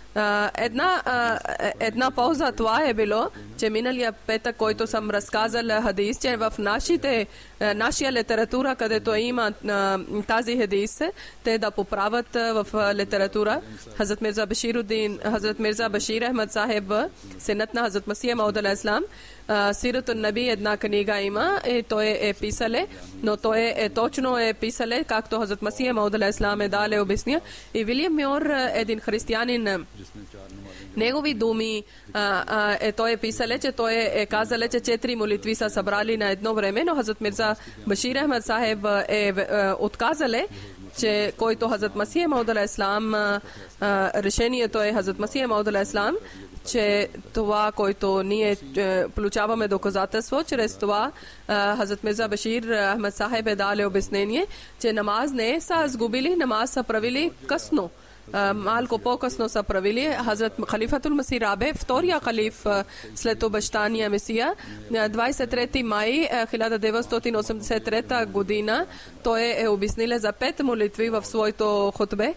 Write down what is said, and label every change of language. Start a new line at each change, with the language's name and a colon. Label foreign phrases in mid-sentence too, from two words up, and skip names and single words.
Bulgarian: Една полза това е било, че миналия петък, който съм разказал хадис, че в нашия литература, където има тази хадис, те да поправят в литература. Хазрат Мирза Башируддин, Хазрат Мирза Башир Ахмад Сахеб, синът на Хазрат Масих Мауд
Arabic: عليه السلام,
Bulgarian: Сиратун Наби една книга има и той е писале, но той е точно писале, както Хазрат Масих Мауд
Arabic: عليه السلام
Bulgarian: е дале обясня. И Вилиям Мьор, един християнин, негови думи той е писале, че той е казале, че 4 молитви са събрали на едно време, но Хазрат Мирза Башир Ахмад Сахеб е отказале, че който Хазрат Масих Мауд
Arabic: عليه السلام,
Bulgarian: решението е Хазрат Масих Мауд
Arabic: عليه السلام,
Bulgarian: че това, което ние получаваме доказателство, чрез това Хазрат Мирза Башир Ахмад Сахеб е дали обяснение, че намаз не са сгубили, намаз са правили късно. Малко по-късно са правили. Хазрат Халифатул Масих Рабе, втория халиф след обещания Месия, 23 май 1983 година, той е обяснил за 5 молитви в своето хутбе.